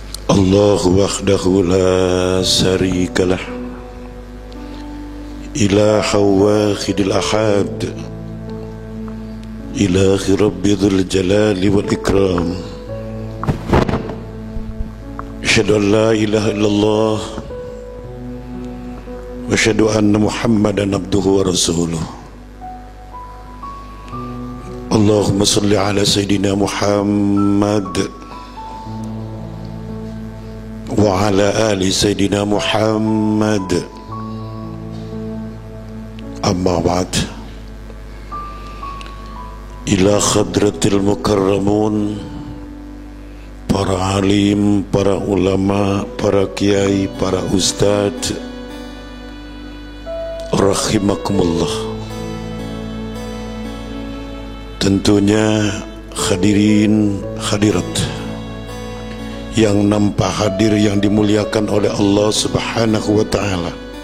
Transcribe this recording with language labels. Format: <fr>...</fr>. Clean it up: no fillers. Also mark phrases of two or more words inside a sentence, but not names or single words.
<ar>الله وحده لا شريك له إله واحد الأحد إله رب ذو الجلال والإكرام أشهد أن لا إله إلا الله وأشهد أن محمدا عبده ورسوله اللهم صل على سيدنا محمد وعلى آل سيدنا محمد أما بعد إلى خضرة المكرمون</ar> <id>para alim, para ulama, para kiai, para ustadz</id> <ar>rahimakumullah.</ar> <id>Tentunya hadirin hadirat yang nampak hadir yang dimuliakan oleh Allah</id> <ar>سبحانه وتعالى.</ar>